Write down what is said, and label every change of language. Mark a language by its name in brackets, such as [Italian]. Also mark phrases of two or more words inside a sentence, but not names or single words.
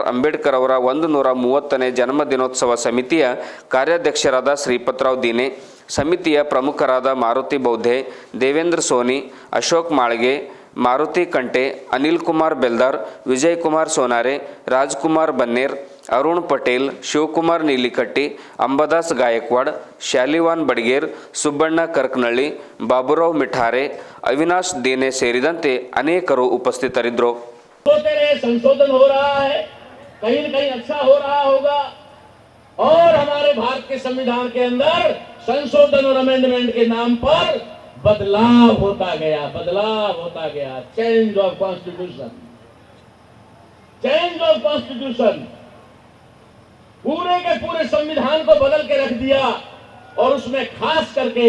[Kannada] ಅಂಬೇಡ್ಕರ್ ಅವರ 130ನೇ ಜನ್ಮದಿನೋತ್ಸವ ಸಮಿತಿಯ ಕಾರ್ಯಾಧ್ಯಕ್ಷರಾದ ಶ್ರೀಪತ್ರಾವ್ ದೀನೆ, ಸಮಿತಿಯ ಪ್ರಮುಖರಾದ ಮಾರುತಿ ಬೌದ್ಧೆ, ದೇವೇಂದ್ರ ಸೋನಿ, ಅಶೋಕ್ ಮಾಳ್ಗೆ, ಮಾರುತಿ ಕಂಟೆ, ಅನಿಲ್ ಕುಮಾರ್ ಬೆಲ್ದಾರ್, ವಿಜಯ್ ಕುಮಾರ್ ಸೋನಾರೆ, ರಾಜ್ಕುಮಾರ್ ಬನ್ನೇರ್, ಅರುಣ್ ಪಟೇಲ್, ಶಿವಕುಮಾರ್ ನೀಲಿಕಟ್ಟಿ, ಅಂಬದಾಸ್ ಗಾಯಕ್ವಾಡ್, ಶಾಲಿವಾನ್ ಬಡ್ಗೇರ್, ಸುಬ್ಬಣ್ಣ ಕರ್ಕನಳ್ಳಿ, ಬಾಬುರಾವ್ ಮಿಠಾರೆ, ಅವಿನಾಶ್ ದೇನೆ ಸೇರಿದಂತೆ ಅನೇಕರು ಉಪಸ್ಥಿತರಿದ್ದರು. [Hindi] संशोधन हो रहा है, कहीं न कहीं अच्छा हो रहा होगा और हमारे भारत के संविधान के अंदर संशोधन और अमेंडमेंट के नाम पर बदलाव होता गया. [English] change of constitution [Hindi] पूरे के पूरे संविधान को बदल के रख दिया और उसमें खास करके